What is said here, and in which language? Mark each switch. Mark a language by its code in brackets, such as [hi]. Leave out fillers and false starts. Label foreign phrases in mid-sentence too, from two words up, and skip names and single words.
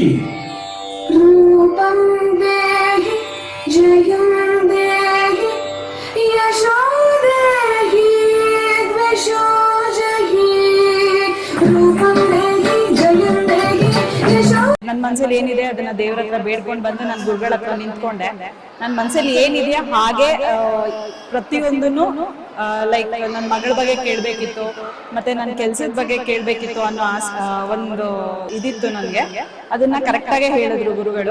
[sa] रूपं देहि जयं देहि यशो देहि द्विषो जहि रूपं देहि जयं देहि यशो [kn] ನನ್ನ ಮನಸ್ಸಲ್ಲಿ ಏನಿದೆ ಅದನ್ನ ದೇವರ ಹತ್ರ ಬೇಡ್ಕೊಂಡು ಬಂದು ನಾನು ಗುರುಗಳ ಹತ್ರ ನಿಂತ್ಕೊಂಡೆ. ನನ್ನ ಮನಸ್ಸಲ್ಲಿ ಏನಿದೆಯಾ ಹಾಗೆ ಪ್ರತಿಯೊಂದನ್ನು ಲೈಕ್ ನನ್ನ ಮಗಳ ಬಗ್ಗೆ ಕೇಳಬೇಕಿತ್ತು, ಮತ್ತೆ ನನ್ನ ಕೆಲಸದ ಬಗ್ಗೆ ಕೇಳಬೇಕಿತ್ತು ಅನ್ನೋ ಒಂದು ಇದಿತ್ತು ನನಗೆ. ಅದನ್ನ ಕರೆಕ್ಟಾಗೆ ಹೇಳಿದ್ರು ಗುರುಗಳು.